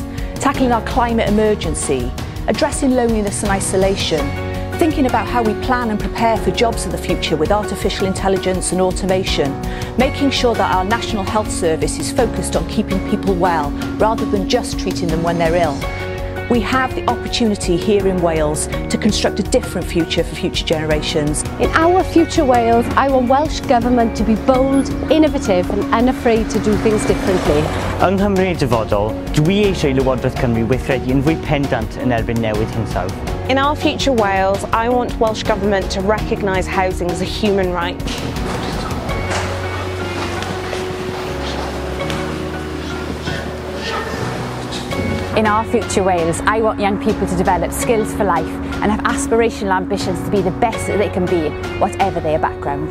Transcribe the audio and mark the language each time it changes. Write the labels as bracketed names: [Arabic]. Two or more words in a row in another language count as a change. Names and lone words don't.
[English] Tackling our climate emergency, addressing loneliness and isolation, thinking about how we plan and prepare for jobs of the future with artificial intelligence and automation, making sure that our National Health Service is focused on keeping people well rather than just treating them when they're ill. We have the opportunity here in Wales to construct a different future for future generations. In our Future Wales, I want Welsh Government to be bold, innovative and unafraid to do things differently. [Welsh] Yng Nghymru'n dyfodol, dwi eisiau i Lywodraeth Cymru weithredu yn fwy pendant yn erbyn newid hinsawdd. [English] In our Future Wales, I want Welsh Government to recognise housing as a human right. In our Future Wales, I want young people to develop skills for life and have aspirational ambitions to be the best that they can be, whatever their background.